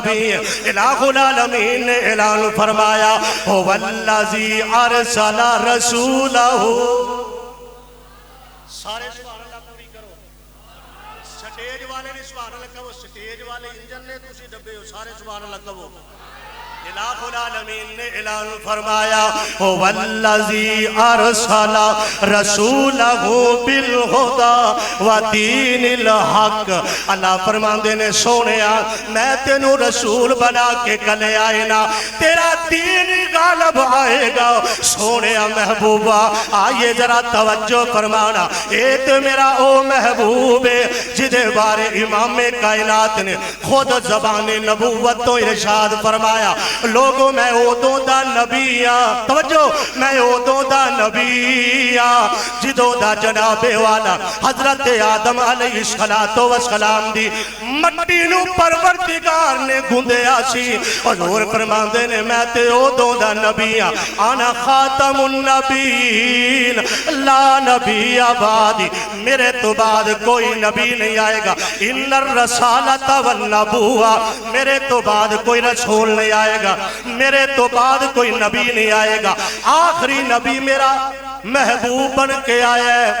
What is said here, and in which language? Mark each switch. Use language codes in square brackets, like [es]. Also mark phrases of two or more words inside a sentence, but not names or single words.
[pa] الہ العالمین نے اعلان فرمایا [ar] هو الذی ارسل رسولہ۔ [pa] سارے سبحان اللہ پوری کرو، سٹیج والے نے سبحان اللہ کہو، سٹیج والے انجن نے تسی ڈبے ہو، سارے سبحان اللہ کہو۔ الہ العالمین نے اعلان فرمایا [ar] هو الذی ارسل رسولہ بالہدی ودین الحق۔ [pa] اللہ فرماندے نے سونیا میں تینوں رسول بنا کے کلے آئے نا، تیرا دین غالب آئے گا۔ سونیا محبوبہ آئیے ذرا توجہ فرمانا، اے تو میرا او محبوب ہے جدے بارے امام کائنات نے خود زبان نبوت تو ارشاد فرمایا لوگوں میں اودوں دا نبی آ، توجہ میں اودوں دا نبی آ جدوں دا جناب والا حضرت آدم علیہ السلام دی مٹی نو پروردگار نے گندیا سی۔ حضور فرماندے نے میں تے اودوں دا نبی آ، [ar] انا خاتم النبیین لا نبی بعدی، [pa] میرے تو بعد کوئی نبی نہیں آئے گا۔ [ar] ان الرسالۃ والنبوہ، [pa] میرے تو بعد کوئی رسول نہیں آئے گا، میرے تو بعد کوئی نبی نہیں آئے گا، آخری نبی میرا محبوب بن کے آیا ہے۔